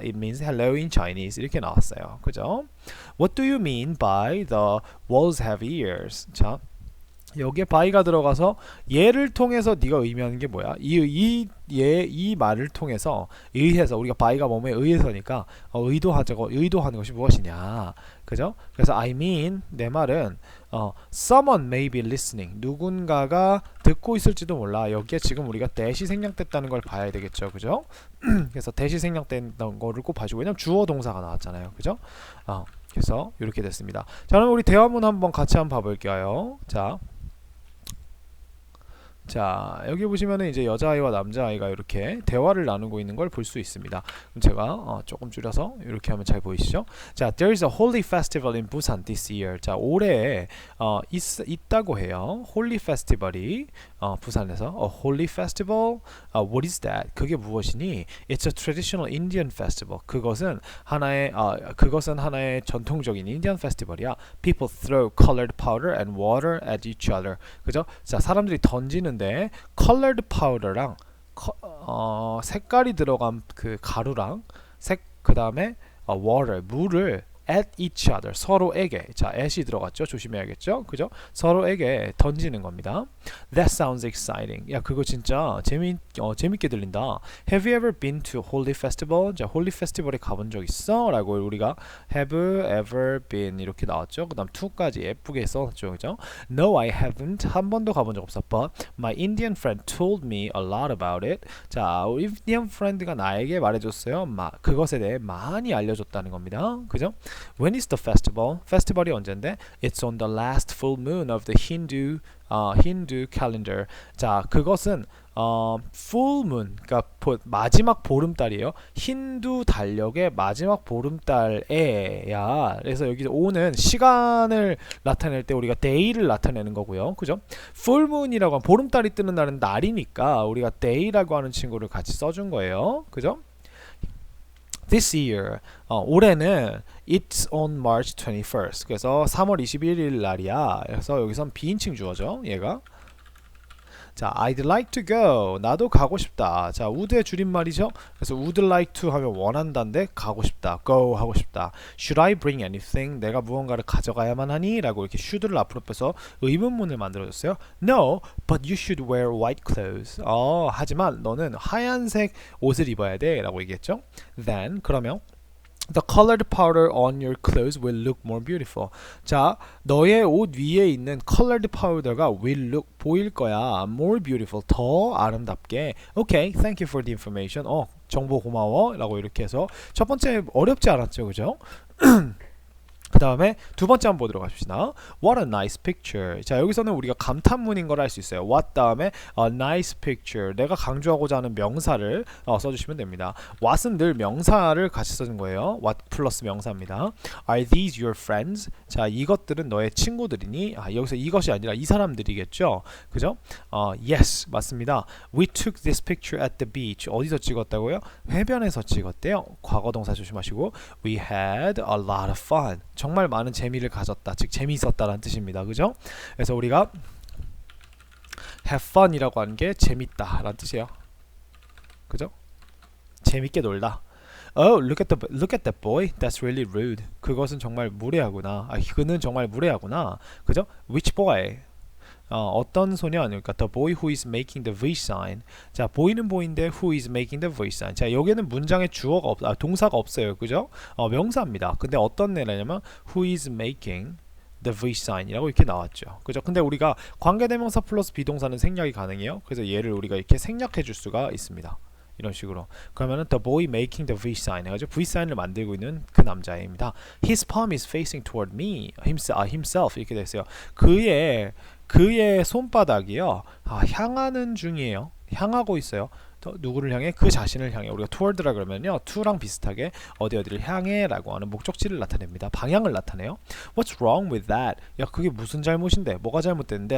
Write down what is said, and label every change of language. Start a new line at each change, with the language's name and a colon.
English: It means hello in Chinese.
Korean: 이렇게 나왔어요. 그죠?
English: What do you mean by the walls have ears?
Korean: 자, 여기에 by가 들어가서 얘를 통해서 네가 의미하는 게 뭐야? 이 말을 통해서 의해서 우리가 by가 뭐뭐에 의해서니까 의도하는 것이 무엇이냐? 그죠? 그래서
English: I mean
Korean: 내 말은
English: someone may be listening
Korean: 누군가가 듣고 있을지도 몰라. 여기에 지금 우리가 that이 생략됐다는 걸 봐야 되겠죠, 그죠? 그래서 that이 생략된 거를 꼭 봐주고 왜냐면 주어 동사가 나왔잖아요, 그죠? 그래서 이렇게 됐습니다. 자, 그럼 우리 대화문 한번 같이 한번 봐볼게요. 자, 여기 보시면은 이제 여자아이와 남자아이가 이렇게 대화를 나누고 있는 걸 볼 수 있습니다. 그럼 제가 조금 줄여서 이렇게 하면 잘 보이시죠?
English: 자, there is a holy festival in Busan this year.
Korean: 자, 올해 있다고 해요.
English: holy festival이 부산에서 a holy festival. What is that?
Korean: 그게 무엇이니?
English: It's a traditional Indian festival.
Korean: 그것은 하나의 전통적인 인디언 페스티벌이야.
English: People throw colored powder and water at each other.
Korean: 그죠? 자, 사람들이 던지는데 colored powder랑 색깔이 들어간 그 가루랑 그 다음에 water 물을
English: at each other
Korean: 서로에게 자 at이 들어갔죠 조심해야겠죠 그죠 서로에게 던지는 겁니다.
English: That sounds exciting.
Korean: 야 그거 진짜 재밌게 들린다.
English: Have you ever been to holy festival?
Korean: 자 holy festival에 가본 적 있어? 라고 우리가
English: have ever been
Korean: 이렇게 나왔죠. 그 다음 to까지 예쁘게 써놨죠 그죠.
English: No I haven't
Korean: 한 번도 가본 적 없어.
English: But my Indian friend told me a lot about it.
Korean: 자 우리 Indian friend가 나에게 말해줬어요. 그것에 대해 많이 알려줬다는 겁니다.
English: 그죠. When is the festival?
Korean: 페스티벌이 언젠데?
English: It's on the last full moon of the Hindu calendar.
Korean: 자, 그것은 full moon, 그러니까 마지막 보름달이에요. 힌두 달력의 마지막 보름달에야. 그래서 여기 O는 시간을 나타낼 때 우리가 day를 나타내는 거고요. 그죠? full moon이라고 하면 보름달이 뜨는 날은 날이니까 우리가 day라고 하는 친구를 같이 써준 거예요. 그죠?
English: This year,
Korean: 올해는
English: It's on March 21st.
Korean: 그래서 3월 21일 날이야. 그래서 여기선 비인칭 주어죠.
English: 얘가. 자, I'd like to go.
Korean: 나도 가고 싶다. 자, would의 줄임말이죠. 그래서 would like to 하면 원한다인데 가고 싶다. go 하고 싶다.
English: Should I bring anything?
Korean: 내가 무언가를 가져가야만 하니? 라고 이렇게 should를 앞으로 빼서 의문문을 만들어줬어요.
English: No, but you should wear white clothes.
Korean: 하지만 너는 하얀색 옷을 입어야 돼. 라고 얘기했죠.
English: Then,
Korean: 그러면
English: The colored powder on your clothes will look more beautiful.
Korean: 자, 너의 옷 위에 있는 colored powder가 will look 보일 거야. more beautiful 더 아름답게.
English: Okay, thank you for the information.
Korean: 정보 고마워. 라고 이렇게 해서 첫 번째 어렵지 않았죠, 그죠? 그 다음에 두 번째 한번 보도록 합시다.
English: What a nice picture.
Korean: 자 여기서는 우리가 감탄문인 걸 알 수 있어요.
English: What 다음에 a nice picture.
Korean: 내가 강조하고자 하는 명사를 써주시면 됩니다. What은 늘 명사를 같이 써준 거예요. What 플러스 명사입니다.
English: Are these your friends?
Korean: 자 이것들은 너의 친구들이니? 여기서 이것이 아니라 이 사람들이겠죠. 그죠? Yes 맞습니다.
English: We took this picture at the beach.
Korean: 어디서 찍었다고요? 해변에서 찍었대요. 과거 동사 조심하시고
English: We had a lot of fun.
Korean: 정말 많은 재미를 가졌다. 즉 재미있었다라는 뜻입니다. 그죠? 그래서 우리가 have fun이라고 하는 게 재밌다라는 뜻이에요. 그죠? 재밌게 놀다.
English: Oh, look at that boy. That's really rude.
Korean: 그것은 정말 무례하구나. 그는 정말 무례하구나. 그죠?
English: Which boy?
Korean: 어떤 소년, 그러니까
English: the boy who is making the V sign. 자, 보이는 보인데 who is making the V sign.
Korean: 자, 여기는 문장에 주어가 동사가 없어요, 그죠? 명사입니다. 근데 어떤 애냐면 who is making the V sign이라고 이렇게 나왔죠. 그죠? 근데 우리가 관계대명사 플러스 비동사는 생략이 가능해요. 그래서 얘를 우리가 이렇게 생략해 줄 수가 있습니다. 이런 식으로. 그러면은
English: the boy making the V sign
Korean: 해가지고 V sign을 만들고 있는 그 남자입니다.
English: His palm is facing toward me.
Korean: himself 이렇게 됐어요. 그의 손바닥이요. 향하는 중이에요. 향하고 있어요. 누구를 향해? 그 자신을 향해. 우리가 toward라 그러면요, to랑 비슷하게 어디를 향해라고 하는 목적지를 나타냅니다. 방향을 나타내요.
English: What's wrong with that?
Korean: 야, 그게 무슨 잘못인데? 뭐가 잘못됐는데?